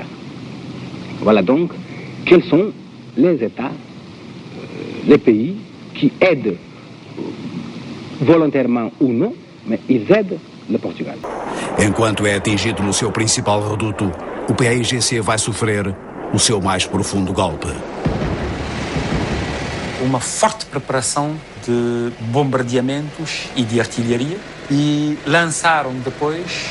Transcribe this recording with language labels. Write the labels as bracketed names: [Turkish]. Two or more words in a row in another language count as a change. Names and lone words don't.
[French] Voilà donc quels sont les États, les pays qui aident volontairement ou [Portuguese] não, mas [French] ils aident le Portugal. [Portuguese] Enquanto é atingido no seu principal reduto, o PAIGC vai sofrer o seu mais profundo golpe. Uma forte preparação de bombardeamentos e de artilharia e lançaram depois